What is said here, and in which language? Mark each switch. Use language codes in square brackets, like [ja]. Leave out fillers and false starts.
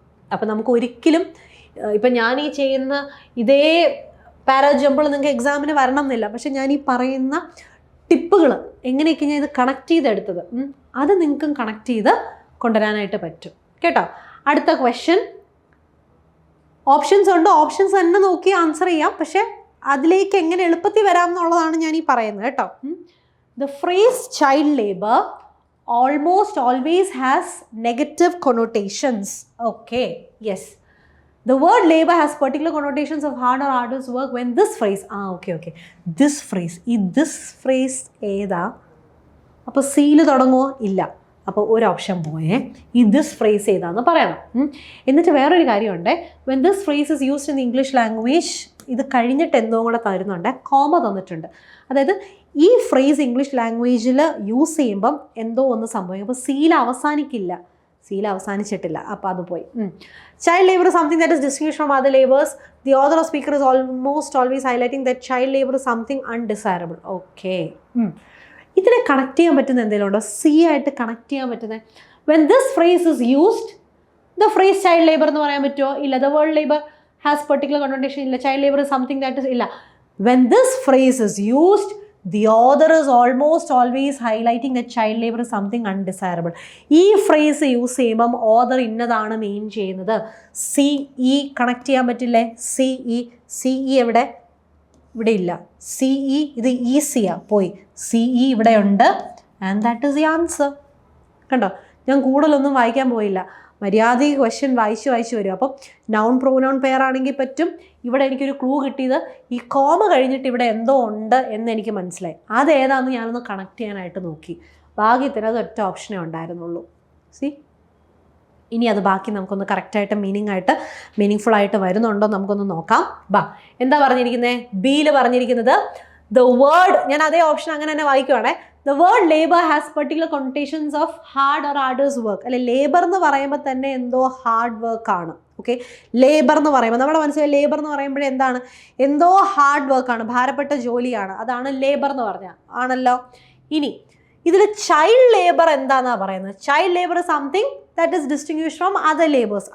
[ml] അപ്പം നമുക്ക് ഒരിക്കലും ഇപ്പം ഞാൻ ഈ ചെയ്യുന്ന ഇതേ പാരാജമ്പിൾ നിങ്ങൾക്ക് എക്സാമിന് വരണം എന്നില്ല, പക്ഷെ ഞാൻ ഈ പറയുന്ന ടിപ്പുകൾ എങ്ങനെയൊക്കെ ഞാൻ ഇത് കണക്ട് ചെയ്തെടുത്തത് അത് നിങ്ങൾക്കും കണക്ട് ചെയ്ത് കൊണ്ടുവരാനായിട്ട് പറ്റും കേട്ടോ. അടുത്ത ക്വസ്റ്റ്യൻ. ഓപ്ഷൻസ് ഉണ്ട്, ഓപ്ഷൻസ് തന്നെ നോക്കി ആൻസർ ചെയ്യാം, പക്ഷെ അതിലേക്ക് എങ്ങനെ എളുപ്പത്തിൽ വരാം എന്നുള്ളതാണ് ഞാൻ ഈ പറയുന്നത് കേട്ടോ. [en] The phrase child labour almost always has negative connotations. Okay, yes. The word labor has particular connotations of hard or arduous work when this phrase, okay. This phrase, this phrase [ml] ഏതാ? അപ്പോൾ സിയിൽ തുടങ്ങുമോ? ഇല്ല. അപ്പോൾ ഒരു ഓപ്ഷൻ പോയേ, ഈ this phrase ഏതാന്ന് പറയണം. എന്നിട്ട് വേറൊരു കാര്യമുണ്ട്, [en] when this phrase is used in the English language [ml] ഇത് കഴിഞ്ഞിട്ട് എന്തോ കൂടെ തരുന്നുണ്ട്, കോമ തന്നിട്ടുണ്ട്. അതായത് ഈ ഫ്രേസ് ഇംഗ്ലീഷ് ലാംഗ്വേജിൽ യൂസ് ചെയ്യുമ്പം എന്തോ ഒന്ന് സംഭവിക്കും. അപ്പോൾ സീൽ അവസാനിക്കില്ല, സീൽ അവസാനിച്ചിട്ടില്ല, അപ്പോൾ അത് പോയി. [en] Child labour something that is distinguished from other labours. The author of speaker is almost always highlighting that child labour is something undesirable. [ml] Okay, ഇതിനെ കണക്ട് ചെയ്യാൻ പറ്റുന്ന എന്തെങ്കിലും ഉണ്ടോ? സി ആയിട്ട് കണക്ട് ചെയ്യാൻ പറ്റുന്നത്. [en] when this phrase is used, the phrase child labour [ml] എന്ന് പറയാൻ പറ്റുമോ? ഇല്ല. [en] The word labour has particular connotation. ഇല്ല. Child labour is something that is, ഇല്ല. [ml] When this phrase is used, [en] the author is almost always highlighting that child labor is something undesirable. [ml] ഈ phrase use ചെയ്യുമ്പം author ഇന്നതാണ് main ചെയ്യുന്നത്. C E connect ചെയ്യാൻ പറ്റില്ലേ? C E എവിടെ? ഇവിടെ ഇല്ല. സി ഇ ഇത് ഈസിയാ, പോയി. സി ഇ ഇവിടെ ഉണ്ട്. [en] And that is the answer. [ml] കണ്ടോ, ഞാൻ കൂടുതലൊന്നും വായിക്കാൻ പോയില്ല, മര്യാദയ്ക്ക് ക്വസ്റ്റ്യൻ വായിച്ച് വരും. അപ്പം നൗൺ പ്രൊനൗൺ പെയർ ആണെങ്കിൽ പറ്റും. ഇവിടെ എനിക്കൊരു ക്ലൂ കിട്ടിയത് ഈ കോമ കഴിഞ്ഞിട്ട് ഇവിടെ എന്തോ ഉണ്ട് എന്ന് എനിക്ക് മനസ്സിലായി. അതേതാണെന്ന് ഞാനൊന്ന് കണക്ട് ചെയ്യാനായിട്ട് നോക്കി. ഭാഗ്യത്തിന് അത് ഒറ്റ ഓപ്ഷനേ ഉണ്ടായിരുന്നുള്ളൂ. സി, ഇനി അത് ബാക്കി നമുക്കൊന്ന് കറക്റ്റായിട്ട് മീനിങ് ഫുൾ ആയിട്ട് വരുന്നുണ്ടോ നമുക്കൊന്ന് നോക്കാം. എന്താ പറഞ്ഞിരിക്കുന്നത്? ബിയിൽ പറഞ്ഞിരിക്കുന്നത് ദ വേർഡ്, ഞാൻ അതേ ഓപ്ഷൻ അങ്ങനെ തന്നെ വായിക്കുവാണേ. [en] The word labor has particular connotations of hard or arduous work. [ml] അല്ലെ, ലേബർ എന്ന് പറയുമ്പോൾ തന്നെ എന്തോ ഹാർഡ് വർക്ക് ആണ്. ഓക്കെ, ലേബർ എന്ന് പറയുമ്പോൾ നമ്മുടെ മനസ്സിലായി, ലേബർ എന്ന് പറയുമ്പോഴേ എന്താണ്? എന്തോ ഹാർഡ് വർക്കാണ്, ഭാരപ്പെട്ട ജോലിയാണ്. അതാണ് ലേബർ എന്ന് പറഞ്ഞാൽ, ആണല്ലോ. ഇനി ഇതിൽ [en] Child labour എന്താണെന്നാണ് പറയുന്നത്? Child labour something that is distinguished from other labours.